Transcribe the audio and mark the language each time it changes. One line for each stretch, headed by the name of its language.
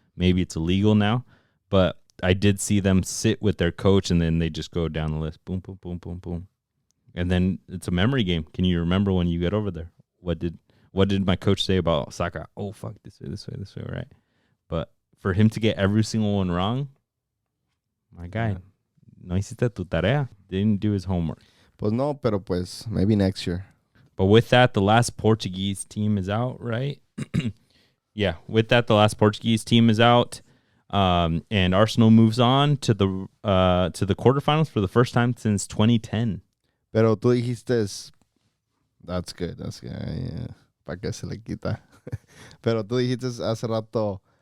English: Maybe it's illegal now, but I did see them sit with their coach, and then they just go down the list, boom, boom, boom, boom, boom, and then it's a memory game. Can you remember when you get over there? What did my coach say about Saka? Oh fuck, this way, right? But for him to get every single one wrong, my guy,
Spanish: no hiciste tu tarea,
English: didn't do his homework.
Spanish: Pues no, pero pues
English: maybe next year. But with that, the last Portuguese team is out, right? Yeah, with that, the last Portuguese team is out, and Arsenal moves on to the quarterfinals for the first time since 2010.
Spanish: Pero tú dijiste,
English: that's good. Yeah.
Spanish: ¿Para qué se le quita? Pero tú dijiste hace rato,